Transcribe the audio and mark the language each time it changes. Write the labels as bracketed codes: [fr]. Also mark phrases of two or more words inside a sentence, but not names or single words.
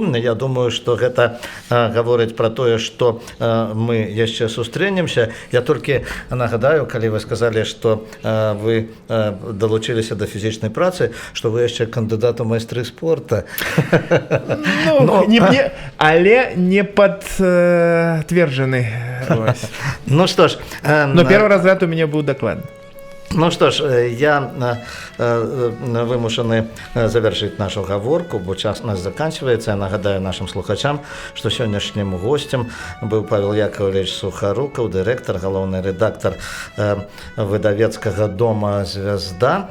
[be] Я думаю, што гэта гаворыць пра тое, што мы яшчэ сустрэнемся. Я толькі нагадаю, калі вы сказалі, што вы далучыліся да фізічнай працы, што вы яшчэ кандыдат у майстры спорта. [ru] Але не подтверждены. Ну что ж, но первый разряд у меня был докладный. Ну что ж, [be] я вымушаны завершыць нашу гаворку, бо час нас заканчивается. Я нагадаю нашим слухачам, што сённяшнім гостем быў Павел Яковлевич Сухарукаў, дырэктар, галоўны рэдактар выдавецкага дома «Звязда».